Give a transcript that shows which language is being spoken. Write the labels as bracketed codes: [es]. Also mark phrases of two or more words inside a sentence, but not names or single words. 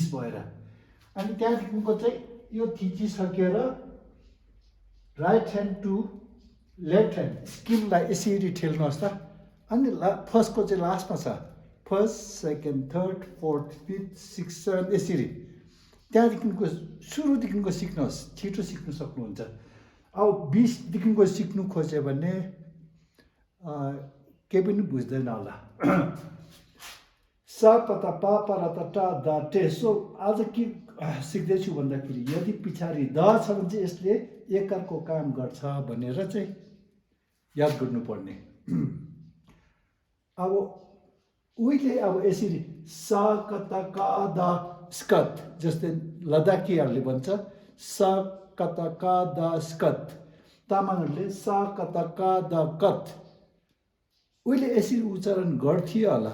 [ne] भएर अनि त्यहाँदेखिको चाहिँ यो थिचिसकेर [en] right hand to left hand [ne] स्किमलाई यसरी ठेल्नुहोस् त अनि फर्स्टको चाहिँ लास्टमा छ [en] first second third fourth fifth six seven [ne] यसरी त्यहाँदेखिको सुरुदेखिको सिक्नुहोस् छिटो सिक्नु सक्नुहुन्छ अब 20देखिको सिक्नु खोज्यो भने केही पनि बुझ्दैन होला सा पता पा रता टा दा टे सो आज के सिक्दैछु भन्दाखेरि यदि पछाडि द छ भने चाहिँ यसले एकरको काम गर्छ भनेर चाहिँ याद गर्नुपर्ने। अब उहिले अब यसरी सा कता का दा स्कत, जस्तै लद्दाखीहरूले भन्छ सा कता का दा स्कत, तामाङहरूले सा कता का दा कत, उहिले यसरी उच्चारण गर्थ्यो होला।